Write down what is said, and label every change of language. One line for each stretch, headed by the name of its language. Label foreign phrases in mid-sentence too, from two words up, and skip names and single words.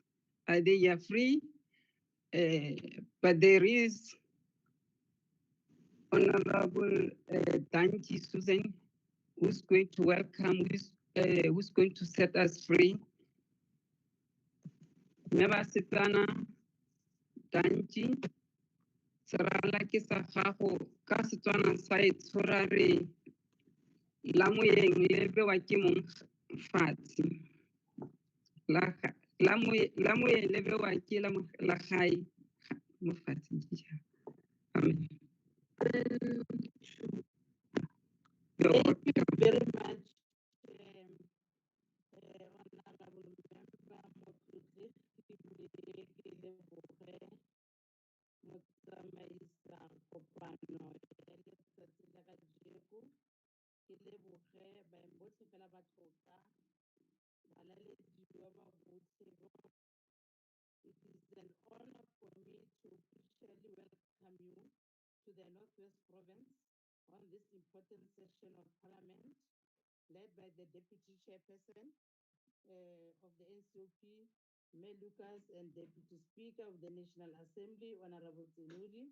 English: They are free, but there is Honorable Danji Susan, who's going to welcome, who's going to set us free.
Tswana: Member Sitana Danji, Sarala ke sa gago ka Setswana sa e tshwara re la moyeng le bewa ke mong fatshe. La moyeng le bewa ke la gae mo fatshe.
English: Amen. Thank you very much, Honorable Member
Tswana: Motlotlo Motsamaisa kopano ya letsatsi la kajeko. Ke leboge baeng botlhe fela ba tlotla balaledi ba ba botlhe.
English: It is an honor for me to officially welcome you to the Northwest Province on this important session of Parliament, led by the Deputy Chairperson of the NCOP, May Lucas, and Deputy Speaker of the National Assembly, Honorable Tsenudi.